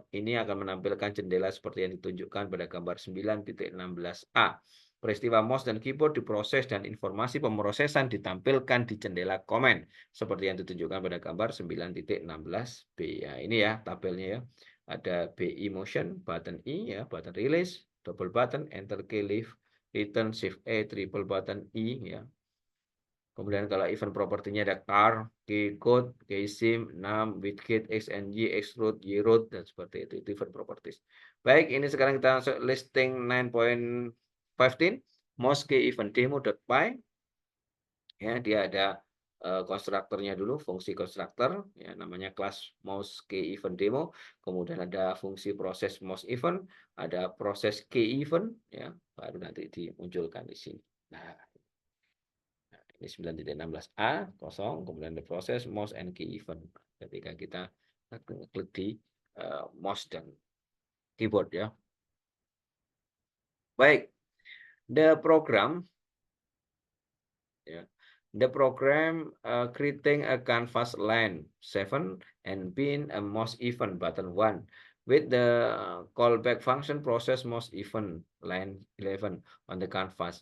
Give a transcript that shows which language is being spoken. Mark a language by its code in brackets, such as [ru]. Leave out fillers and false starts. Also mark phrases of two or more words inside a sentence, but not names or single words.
[id] Ini akan menampilkan jendela seperti yang ditunjukkan pada gambar 9.16a. Peristiwa mouse dan keyboard diproses dan informasi pemrosesan ditampilkan di jendela komen seperti yang ditunjukkan pada gambar 9.16b. Ya, ini ya tabelnya ya. [en] Ada BI motion, button I ya, button release, double button, enter key leave, return, shift E, triple button I ya. [id] Kemudian kalau event propertinya ada car, [en] key code, key sim, num, widget, xng, xroot, yroot, [id] dan seperti itu [en] event properties. [id] Baik, ini sekarang kita masuk listing 9.15 [en] mouse key event demo.py. [id] Ya, dia ada konstruktornya dulu, fungsi konstruktor ya, namanya kelas [en] mouse key event demo. [id] Kemudian ada fungsi proses [en] mouse event, [id] ada proses [en] key event [id] ya, baru nanti dimunculkan di sini. Nah, ini 9.16a kosong, kemudian [en] the process mouse and key event [id] ketika kita klik di mouse dan keyboard ya. Baik, [en] the program ya. The program creating a canvas line 7 and being a mouse event button 1 with the callback function process mouse event line 11 on the canvas.